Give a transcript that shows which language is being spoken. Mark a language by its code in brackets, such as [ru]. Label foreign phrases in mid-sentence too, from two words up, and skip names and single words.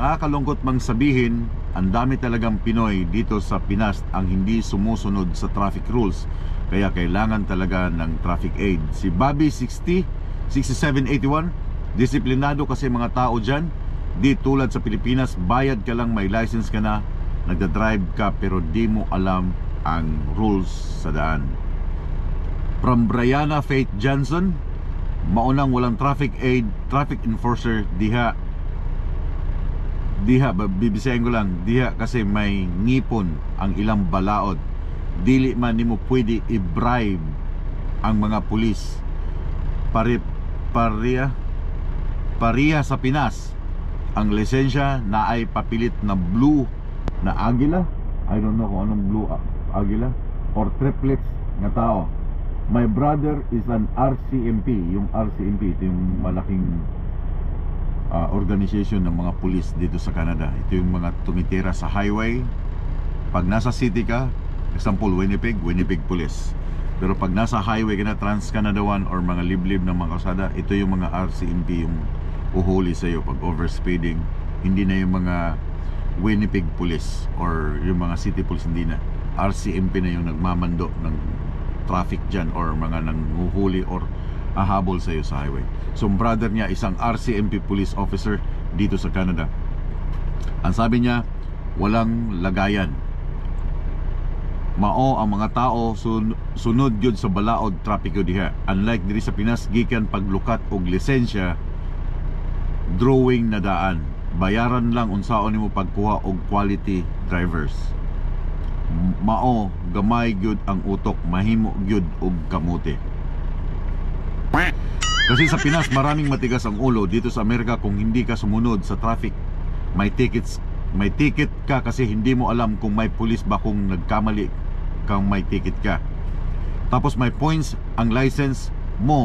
[tl] Nakakalungkot mang sabihin, ang dami talagang Pinoy dito sa Pinas ang hindi sumusunod sa [en] traffic rules, [tl] kaya kailangan talaga ng [en] traffic aid. [tl] Si Bobby 6781, disiplinado kasi mga tao dyan. Di tulad sa Pilipinas, bayad ka lang, may license ka na, nagdadrive ka pero di mo alam ang rules sa daan. [en] From Brianna Faith Johnson, [ceb] maunang walang [en] traffic aid, traffic enforcer [ceb] diha, bibisahin ko lang, diha kasi may ngipon ang ilang balaod. Dili man nimo pwede i-bribe ang mga pulis. Pariya sa Pinas, ang lisensya na ay papilit na blue na agila, [en] I don't know [tl] kung anong blue agila, or triplets na tao. [en] My brother is an RCMP. [tl] Yung RCMP, ito yung malaking organization ng mga pulis dito sa Canada. Ito yung mga tumitira sa highway. Pag nasa city ka, example Winnipeg Police. Pero pag nasa highway ka na, Trans-Canada 1 or mga liblib ng mga kalsada, ito yung mga RCMP yung uhuli sa'yo pag overspeeding. Hindi na yung mga Winnipeg Police or yung mga [en] city police, [tl] hindi na. RCMP na yung nagmamando ng traffic dyan or mga nanghuhuli or ahabol sa'yo sa highway. So brother niya isang [en] RCMP police officer [tl] dito sa Canada. Ang sabi niya, walang lagayan. [ceb] Mao ang mga tao sunod gyud sa balaod trapiko diha. Unlike diri sa Pinas, gikan paglukat og lisensya, drawing na daan. Bayaran lang unsaon nimo pagkuha og quality drivers. Mao gamay gyud ang utok, mahimo gyud og kamote. [tl] Kasi sa Pinas maraming matigas ang ulo. Dito sa Amerika kung hindi ka sumunod sa traffic, may ticket ka kasi hindi mo alam kung may pulis ba kung nagkamali kang may ticket ka. Tapos may points ang license mo.